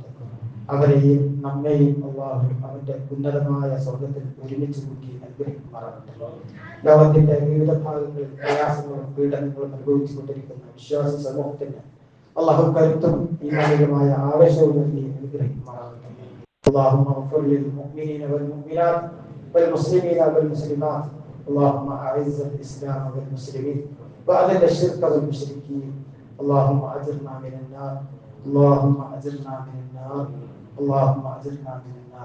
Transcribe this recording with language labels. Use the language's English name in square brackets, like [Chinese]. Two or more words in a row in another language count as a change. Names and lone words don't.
[Malayalam] അവരെയും നമ്മെയും അള്ളാഹു അവന്റെ ഉന്നതമായ സ്വർഗത്തിൽ ഒരുമിച്ച് കൂട്ടി അനുഗ്രഹിക്കുമാറാകട്ടെ. ലോകത്തിന്റെ വിവിധ ഭാഗങ്ങളിൽ പ്രയാസങ്ങളും പീഡനങ്ങളും അനുഭവിച്ചു കൊണ്ടിരിക്കുന്ന വിശ്വാസ സമൂഹത്തിന് അള്ളാഹു കരുത്തും ഈമാനികമായ ആവേശവും നൽകി അനുഗ്രഹിക്കുമാറാകട്ടെ. [Arabic] اللهم اغفر للمؤمنين والمؤمنات والمسلمين والمسلمات. اللهم اعز الاسلام والمسلمين واذل الشرك والمشركين. اللهم اجرنا من النار. اللهم اجرنا من النار. اللهم اجرنا من النار.